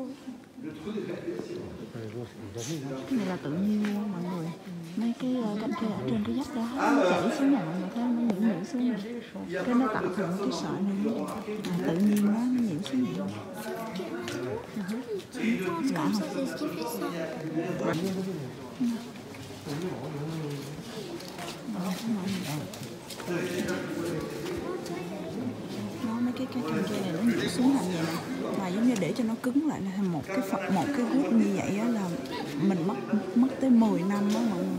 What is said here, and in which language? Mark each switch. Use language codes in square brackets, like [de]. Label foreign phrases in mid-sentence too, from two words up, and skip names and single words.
[vi] Cái này là tự nhiên luôn mọi người. Mấy cái cánh cây trên cái vách đó nó chảy xuống nhà mọi người thấy nó nhiễu xuống này. Cái nó tạo thành cái sợi này tự nhiên nó nhiễu xuống này. Lạ không? [fr] C'est ce qui fait ça. [vi] Nó mấy cái căng ke này nó nhiễu xuống thành vậy nè, mà giống như để cho nó cứng lại là một cái hút như vậy á là mình mất tới 10 năm đó mọi người.